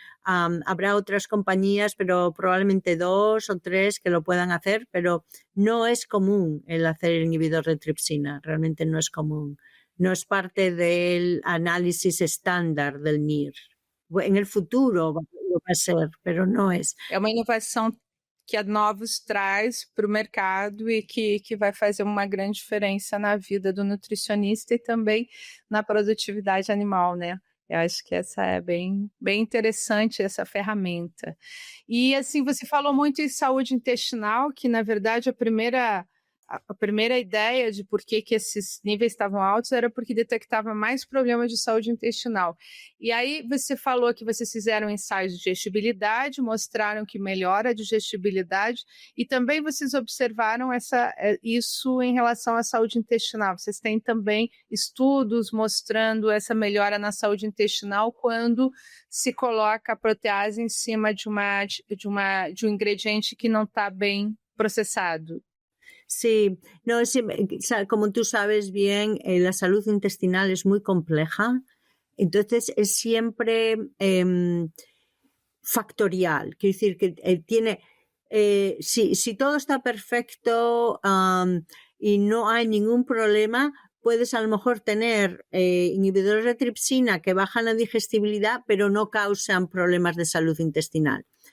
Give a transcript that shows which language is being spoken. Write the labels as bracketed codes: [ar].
[es] Habrá otras compañías, pero probablemente 2 o 3 que lo puedan hacer, pero no es común el hacer el inhibidor de tripsina, realmente no es común. No es parte del análisis estándar del NIR. En el futuro lo va a ser, pero no es. [pt] É uma inovação que a Novus traz para o mercado e que vai fazer uma grande diferença na vida do nutricionista e também na produtividade animal, né? Eu acho que essa é bem interessante, essa ferramenta. E assim, você falou muito em saúde intestinal, que na verdade a primeira ideia de por que esses níveis estavam altos era porque detectava mais problemas de saúde intestinal. E aí você falou que vocês fizeram ensaios de digestibilidade, mostraram que melhora a digestibilidade e também vocês observaram isso em relação à saúde intestinal. Vocês têm também estudos mostrando essa melhora na saúde intestinal quando se coloca a protease em cima de um ingrediente que não está bem processado. [es] Sí, no, sí, como tú sabes bien, la salud intestinal es muy compleja, entonces es siempre factorial, quiero decir que tiene, si todo está perfecto y no hay ningún problema, puedes a lo mejor tener inhibidores de tripsina que bajan la digestibilidad, pero no causan problemas de salud intestinal.